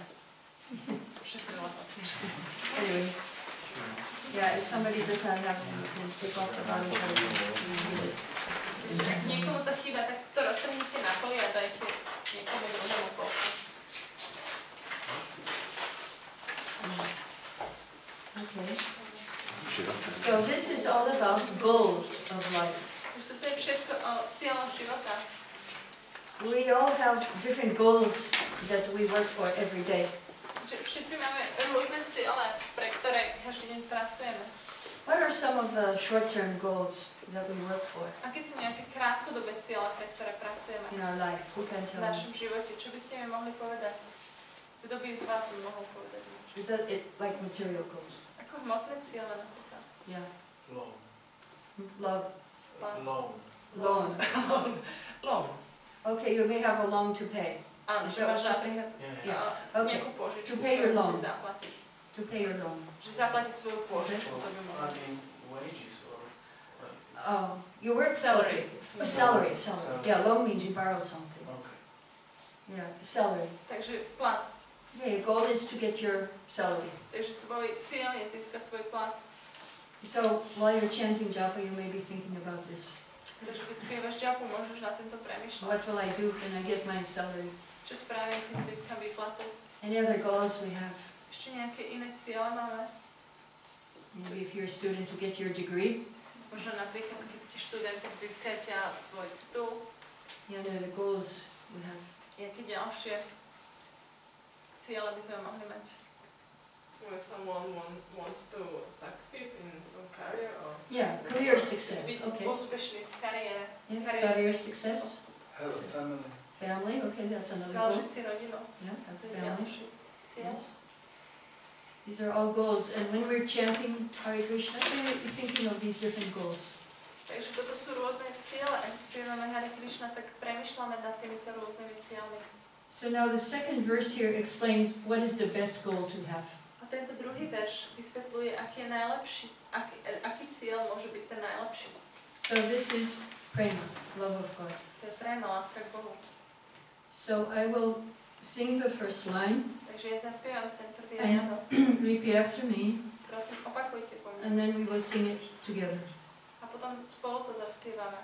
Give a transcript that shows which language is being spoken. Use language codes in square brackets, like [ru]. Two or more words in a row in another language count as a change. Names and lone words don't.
[sk] Všetrila papier. [en] Anyway, yeah, if somebody does not have them, you can take off the bottom part of it. [sk] Ak niekomu to chýba, tak to roztrhnite na poli a dajte niekomu druhému polku. [en] Okay. So this is all about goals of life. [sk] Takže to je všetko o cieľoch života. [en] We all have different goals that we work for every day. [sk] Všetci máme rôzne ciele, pre ktoré každý deň pracujeme. [en] What are some of the short-term goals that we work for [sk] Aké sú nejaké krátkodobé ciele, pre ktoré pracujeme [en] in our life? Who can [sk] v [en] tell me? [sk] našom živote? Čo by ste mi mohli povedať? Kto by z vás mohol povedať niečo? [en] Is that it, like material goals? [sk] Ako hmotné ciele napríklad. [en] Yeah. Loan. Love. Loan. Loan. Loan. Okay, you may have a loan to pay. [sk] Áno, [en] Is [sk] že [en] that what [sk] máš [en] you're saying? Yeah. Okay. [sk] nejakú požičku, [en] To pay your [sk] ktorú [en] loan. [sk] musíš zaplatiť. [en] To pay your loan. [sk] Že zaplatiť svoju požičku, to by [en] I [sk] mohlo. [en] mean, wages or like. You work Salary. Okay. Salary. Yeah, loan means you borrow something. Okay. Yeah, salary. [sk] Takže plat. [en] Yeah, your goal is to get your salary. [sk] Takže tvoj cieľ je získať svoj plat. [en] So while you're chanting japa, you may be thinking about this. [sk] Takže keď spievaš džapu, môžeš na tento premýšľať. [en] What will I do when I get my salary? [sk] Čo spravím, keď získam výplatu? [en] Any other goals we have? [sk] Ešte nejaké iné ciele máme? [en] Maybe if you're a student to get your degree. [sk] Možno napríklad, keď ste študent, tak získajte svoj titul. [en] Any other goals we have? [sk] Jaké ďalšie ciele by sme mohli mať? [en] If someone wants to succeed in some career or Yeah, career success. [sk] Byť [en] Okay. [sk] úspešný v kariére. [en] Yes, Career. career success. Have a family. Family. Okay, that's another [sk] Založiť [en] goal. [sk] si rodinu. [en] Yeah, have [sk] To je [en] family. [sk] ďalší cieľ. [en] Yes. These are all goals, and when we're chanting Hare Krishna, we're thinking of these different goals. [sk] Takže toto sú rôzne ciele. A keď spievame Hare Krišna, tak premýšľame nad týmito rôznymi cieľmi. [en] So now the second verse here explains what is the best goal to have. [sk] A tento druhý verš vysvetľuje, aký je najlepší, aký cieľ môže byť ten najlepší. [en] So this is prema, love of God. [sk] To je préma, láska k Bohu. [en] So I will sing the first line, [sk] Takže ja zaspievam ten prvý Aj. riadok. [en] repeat after me, [sk] Prosím, opakujte po mne. [en] and then we will sing it together. [sk] A potom spolu to zaspievame.